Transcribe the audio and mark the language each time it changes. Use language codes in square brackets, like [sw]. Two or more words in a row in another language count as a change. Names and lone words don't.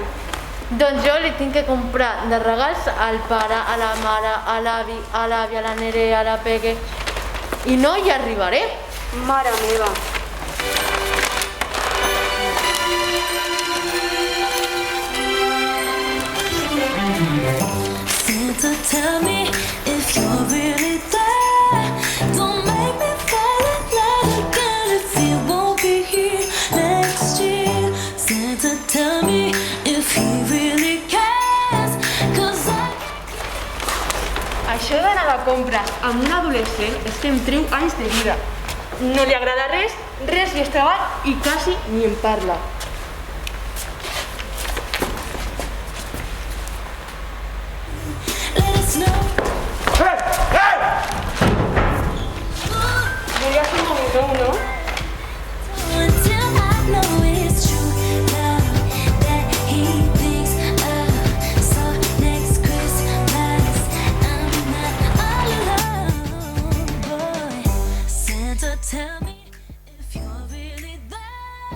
[ca] Doncs jo li tinc que comprar de regals al pare, a la mare, a l'avi, a l'àvia, a la Nerea, a la Peque. I no hi arribaré. Mare meva. [en] Santa, tell me if you're really there. Don't make me fall in love again if you won't be here next year. Santa, tell me if he really cares, 'cause [ca] Això d'anar a la compra amb un adolescent és que em treu anys de vida. No li agrada res li és treball i quasi ni en parla. [en] let us know. [ca] Volia fer un momentón, no? [en] Until I know it's true now that he thinks of. So next Christmas I'm not all alone, boy. Santa, tell me if you're really there.